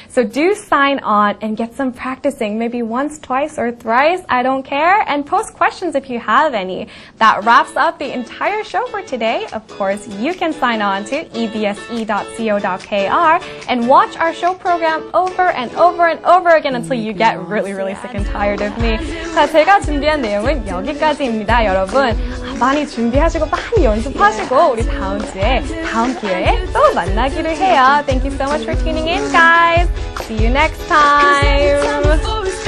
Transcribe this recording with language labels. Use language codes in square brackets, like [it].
[en] So do sign on and get some practicing, maybe once, twice, or thrice, I don't care, and post questions if you have any. That wraps up the entire show for today. Of course, you can sign on to ebse.co.kr and watch our show program over and over and over again until you get really, really sick and tired of me. [ko] 자, 제가 준비한 내용은 여기까지입니다, 여러분. 많이 준비하시고 많이 연습하시고 우리 다음 주에 다음 기회에 또 만나기로 해요. [en] Thank you so much for tuning in, guys. See you next time.